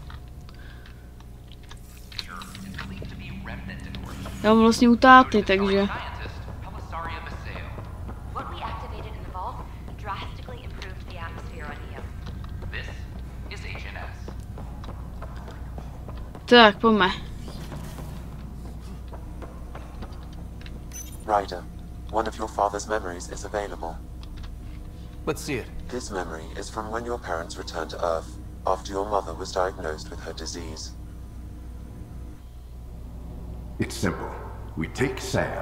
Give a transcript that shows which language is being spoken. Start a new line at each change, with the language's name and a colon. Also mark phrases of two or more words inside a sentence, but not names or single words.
Czech: Já mám vlastně u táty, takže... Tak, pojďme.
English: Ryder, one of your father's memories is available. Let's see it. This memory is from when your parents returned to Earth, after your mother was diagnosed with her disease. It's simple. We take Sam.